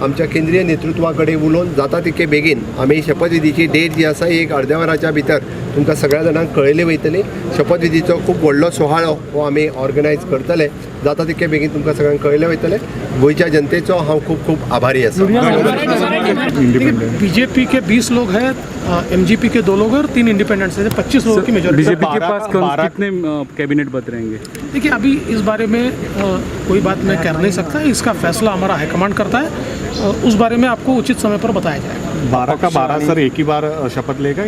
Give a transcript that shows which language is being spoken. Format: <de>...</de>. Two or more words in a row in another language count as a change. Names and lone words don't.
<kok>आमच्या केंद्रीय नेतृत्वा कडेन उलोवन जाता तितके बेगीन आमी शपथविधीची डेट जी आसा ही एक अर्द्या वराच्या भितर तुमकां सगळ्या जाणांक कळयली वयतली. शपथविधीचो खूब व्हडलो सुवाळो हो आमी ऑर्गनायज करतले. जाता तितके बेगीन तुमकां सगळ्यांक कळयले वयतले. गोंयच्या जनतेचो हांव खूब खूब आभारी आसा.</kok> <hi>बीजेपी के 20 लोग हैं, एमजीपी के 2 लोग और 3 इंडिपेंडेंट्स हैं, 25 लोगों की मेजॉरिटी। बीजेपी के पास कितने कैबिनेट पद रहेंगे? देखिए अभी इस बारे में कोई बात मैं कर नहीं सकता, इसका फैसला हमारा हाईकमांड करता है। उस बारे में आपको उचित समय पर बताया जाएगा। 12 का 12 सर एक ही बार शपथ लेगा?</hi>